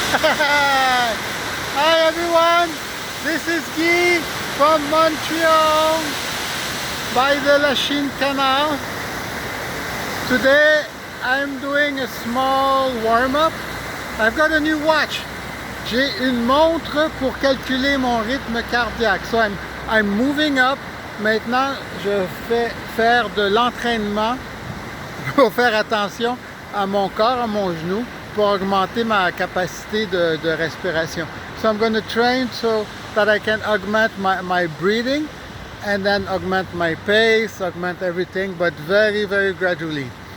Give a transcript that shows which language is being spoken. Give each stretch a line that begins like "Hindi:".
English: Hi everyone, this is Guy from Montreal by the Lachine Canal. Today I'm doing a small warm-up. I've got a new watch.
French: J'ai une montre pour calculer mon rythme cardiaque.
English: So I'm moving up.
French: Maintenant, je fais faire de l'entraînement pour faire attention à mon corps, à mon genou, pour augmenter ma capacité de respiration.
English: So I'm going to train so that I can augment my breathing and then augment my pace, augment everything, but very, very gradually.